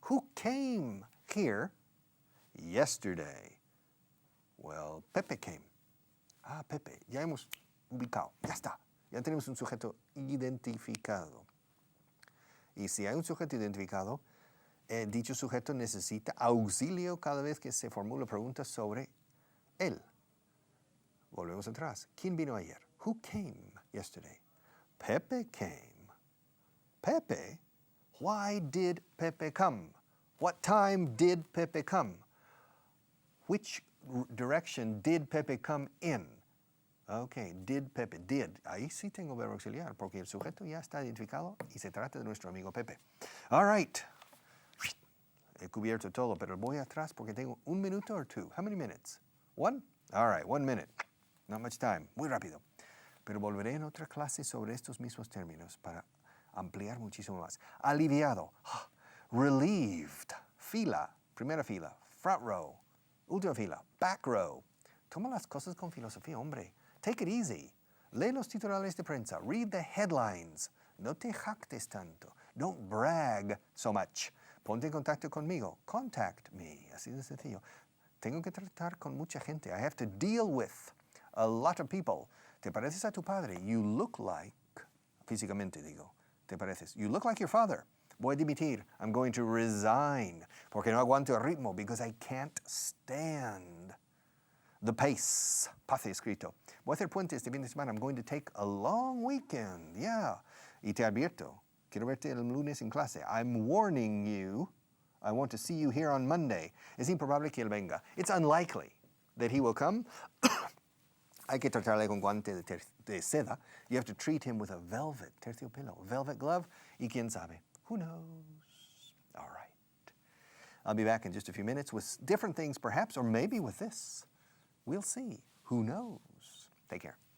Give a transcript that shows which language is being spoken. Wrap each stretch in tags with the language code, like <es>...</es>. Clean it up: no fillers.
<en>Who came here yesterday? Well, Pepe came.</en> <es>Pepe. Ya hemos ubicado. Ya está. Ya tenemos un sujeto identificado. Y si hay un sujeto identificado, dicho sujeto necesita auxilio cada vez que se formula preguntas sobre él. Volvemos atrás. ¿Quién vino ayer?</es> <en>Who came yesterday? Pepe came. Pepe? Why did Pepe come? What time did Pepe come? Which direction did Pepe come in? Okay, did Pepe, did.</en> <es>Ahí sí tengo verbo auxiliar, porque el sujeto ya está identificado y se trata de nuestro amigo Pepe. All right. He cubierto todo, pero voy atrás porque tengo 1 minuto or 2.</es> <en>How many minutes? 1? All right, 1 minute. Not much time.</en> <es>Muy rápido. Pero volveré en otra clase sobre estos mismos términos para ampliar muchísimo más. Aliviado.</es> <en>Relieved.</en> <es>Fila. Primera fila.</es> <en>Front row.</en> <es>Última fila.</es> <en>Back row.</en> <es>Toma las cosas con filosofía, hombre.</es> <en>Take it easy.</en> <es>Lee los titulares de prensa.</es> <en>Read the headlines.</en> <es>No te jactes tanto.</es> <en>Don't brag so much.</en> <es>Ponte en contacto conmigo.</es> <en>Contact me.</en> <es>Así de sencillo. Tengo que tratar con mucha gente.</es> <en>I have to deal with a lot of people.</en> <es>¿Te pareces a tu padre?</es> <en>You look like,</en> <es>físicamente digo, te pareces.</es> <en>You look like your father.</en> <es>Voy a dimitir.</es> <en>I'm going to resign.</en> <es>Porque no aguanto el ritmo.</es> <en>Because I can't stand The pace. Pace escrito.</en> <es>Voy a hacer puente este fin de semana.</es> <en>I'm going to take a long weekend.</en> <es>Yeah. Y te advierto. Quiero verte el lunes en clase.</es> <en>I'm warning you. I want to see you here on Monday.</en> <es>Es improbable que él venga.</es> <en>It's unlikely that he will come.</en> <es>Hay que tratarle con guante de seda.</es> <en>You have to treat him with a velvet, terciopelo, velvet glove.</en> <es>Y quién sabe.</es> <en>Who knows? All right. I'll be back in just a few minutes with different things perhaps, or maybe with this. We'll see. Who knows? Take care.</en>